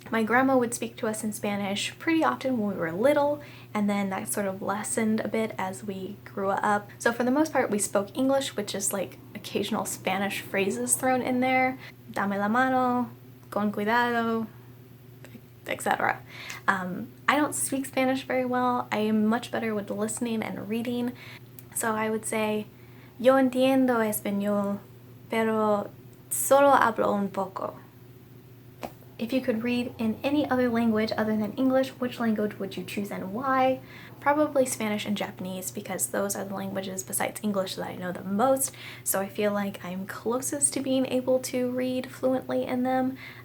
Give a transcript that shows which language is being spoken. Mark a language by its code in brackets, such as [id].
[en] My grandma would speak to us in Spanish pretty often when we were little, and then that sort of lessened a bit as we grew up. So for the most part, we spoke English with just like occasional Spanish phrases thrown in there. [es] Dame la mano, con cuidado, etc. [en] I don't speak Spanish very well. I am much better with listening and reading. So I would say, [es] yo entiendo español, pero solo hablo un poco. [en] If you could read in any other language other than English, which language would you choose and why? Probably Spanish and Japanese, because those are the languages besides English that I know the most, so I feel like I'm closest to being able to read fluently in them.